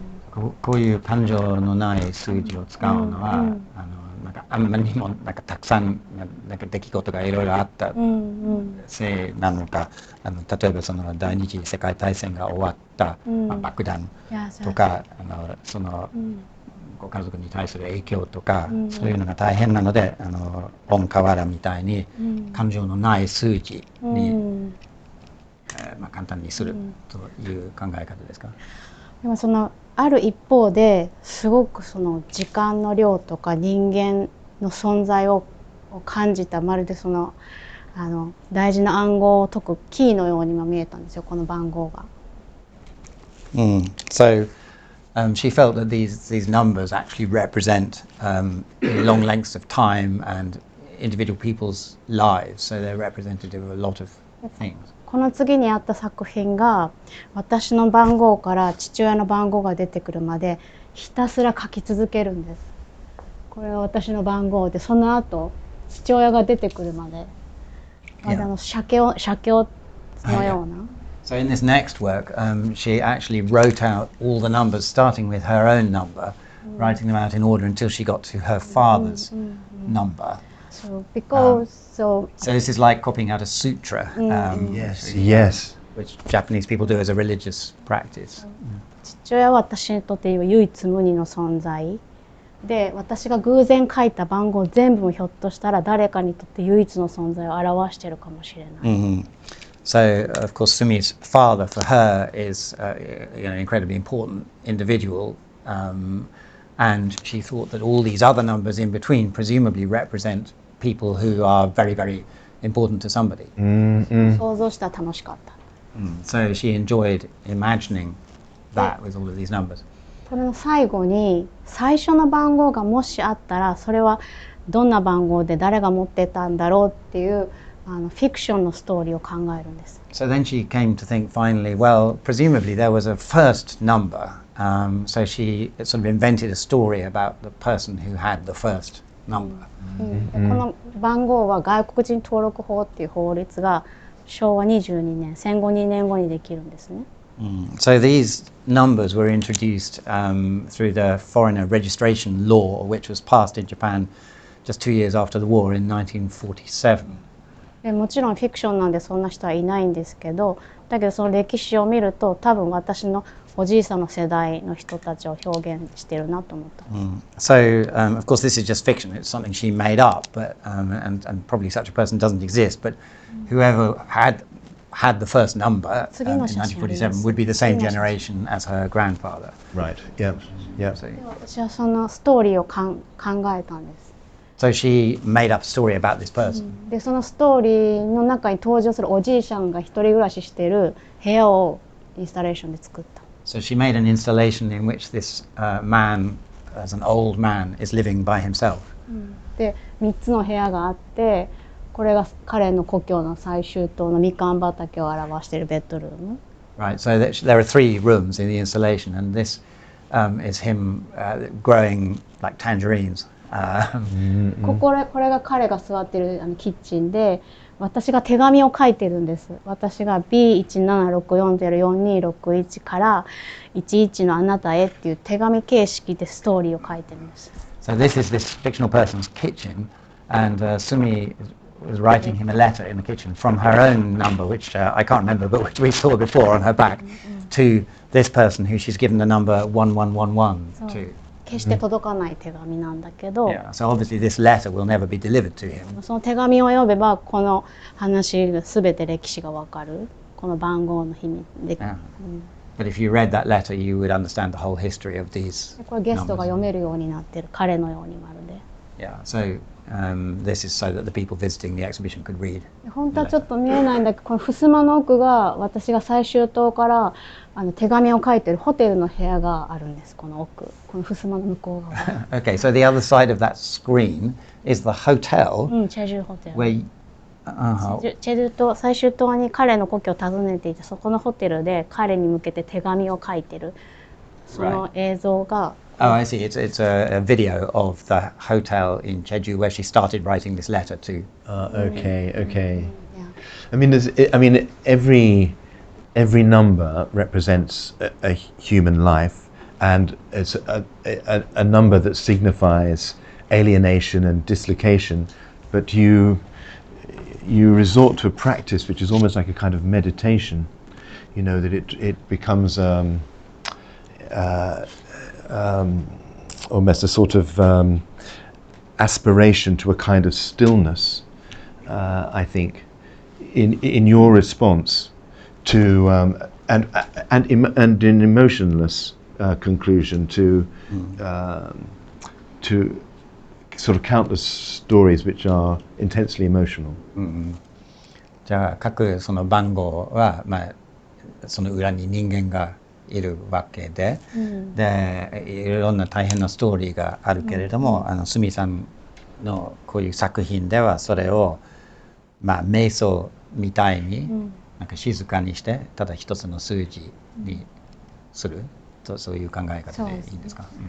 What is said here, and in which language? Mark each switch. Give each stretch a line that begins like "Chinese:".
Japanese: こういう感情のない数字を使うのは、なんかあんまりにもなんかたくさんなんか出来事がいろいろあったせいなのか、例えばその第二次世界大戦が終わった、爆弾とか、そのご家族に対する影響とか、そういうのが大変なので、オンカワラみたいに感情のない数字に、簡単にするという考え方ですか？でもそのある一方ですごくその時間の量とか人間の存在を感じた、まるでその大事な暗号を解くキーのようにも見えたんですよ、この番号が。
English: So she felt that these numbers actually represent long lengths of time and individual people's lives. So they're representative of a lot of things.
Japanese: この次にあった作品が私の番号から父親の番号が出てくるまでひたすら書き続けるんです。これは私の番号で、その後父親が出てくるまで、写経のような。
English: So in this next work, she actually wrote out all the numbers, starting with her own number, writing them out in order until she got to her father's number. So because so this is like copying out a sutra, Yes. which Japanese people do as a religious practice.
Japanese: 父親は私にとって唯一無二の存在で、私が偶然書いた番号全部もひょっとしたら誰かにとって唯一の存在を表しているかもしれない。
English: So, of course, Sumi's father for her is an incredibly important individual, and she thought that all these other numbers in between presumably represent people who are very, very important to somebody.
Japanese: 想像したら楽しかった。
English: So she enjoyed imagining that with all of these numbers.
Japanese: これの最後に最初の番号がもしあったら、それはどんな番号で誰が持ってたんだろうっていうフィクションのストーリーを考えるんです。
English: So then she came to think finally, well, presumably there was a first number. So she sort of invented a story about the person who had the first number.
Japanese: この番号は外国人登録法っていう法律が昭和22年、戦後2年後にできるんですね。
English: So these numbers were introduced through the foreigner registration law, which was passed in Japan just 2 years after the war in 1947.
Japanese: もちろんフィクションなんでそんな人はいないんですけど、だけどその歴史を見ると多分私のおじいさんの世代の人たちを表現してるなと思った。
English: So of course this is just fiction. It's something she made up, but and probably such a person doesn't exist. But whoever had the first number in 1947 would be the same generation as her grandfather. Right. Yeah. Yeah. So,
Japanese: 私はそのストーリーを考えたんです。
English: So she made up a story about this person.
Japanese: でそのストーリーの中に登場するおじいさんが一人暮らししてる部屋をインスタレーションで作った。
English: So she made an installation in which this man, as an old man, is living by himself.
Japanese: で3つの部屋があって、これが彼の故郷の最終島のみかん畑を表しているベッドルーム。
English: Right. So there are 3 rooms in the installation, and this is him growing like tangerines.
Japanese: これが彼が座っているキッチンで、私が手紙を書いてるんです。私が B176404261 から11のあなたへっていう手紙形式でストーリーを書いてるんです。
English: So this is this fictional person's kitchen, and Sumi was writing him a letter in the kitchen from her own number, which I can't remember, but which we saw before on her back, to this person who she's given the number 1111 to.
Japanese: 決して届かない手紙なんだけど、
English: So obviously this letter will never be delivered to him.
Japanese: その手紙を読めばこの話が全て歴史がわかる。この番号の秘密で。
English: But if you read that letter, you would understand the whole history of these
Japanese: これゲストが
English: numbers.
Japanese: 読めるようになってる、彼のようにまるで。
English: Yeah, so this is so that the people visiting the exhibition could read.
Japanese: 本当はちょっと見えないんだけど、この襖の奥が私が最終棟から手紙を書いてるホテルの部屋があるんです。この奥、この襖の向こう側。
English: Okay, so the other side of that screen is the hotel
Japanese: チェジュホテル。
English: where
Japanese: チェジュ島、最終島に彼の故郷を訪ねていて、そこのホテルで彼に向けて手紙を書いてるその映像が。
English: Oh, I see. It's a video of the hotel in Jeju where she started writing this letter to. Okay. Yeah. I mean, every number represents a human life, and it's a number that signifies alienation and dislocation. But you resort to a practice which is almost like a kind of meditation. You know that it becomes almost a sort of aspiration to a kind of stillness. I think in your response to and an emotionless conclusion to sort of countless stories which are intensely emotional.
Japanese: じゃあ各その番号はその裏に人間がいるわけで、でいろんな大変なストーリーがあるけれども、スミさんのこういう作品ではそれを瞑想みたいになんか静かにしてただ一つの数字にすると、そういう考え方でいいんですか？